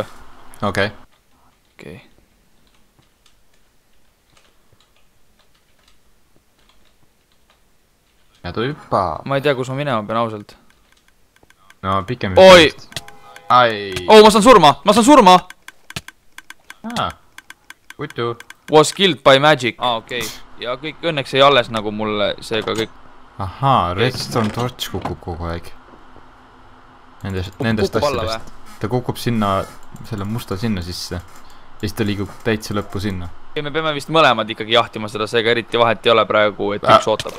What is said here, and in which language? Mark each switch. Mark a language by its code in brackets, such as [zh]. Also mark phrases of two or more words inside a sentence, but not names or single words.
[et] Okei. Ja ta hüppa. Ma ei tea, kus ma minema pean ausalt. No pikem. Oi! Ma saan surma! Kutu. [en] Was killed by magic. [et] Okei. Ja kõik õnneks ei alles nagu mulle seega kõik. Ahaa, [en] redstone torch [et] kukub kogu aeg. Nendest asjadest. Ta kukub sinna, selle musta sinna sisse. Ja siis ta liigub täitsa lõppu sinna. Me peame vist mõlemad ikkagi jahtima seda, seega eriti vahet ei ole praegu, et üks ootab.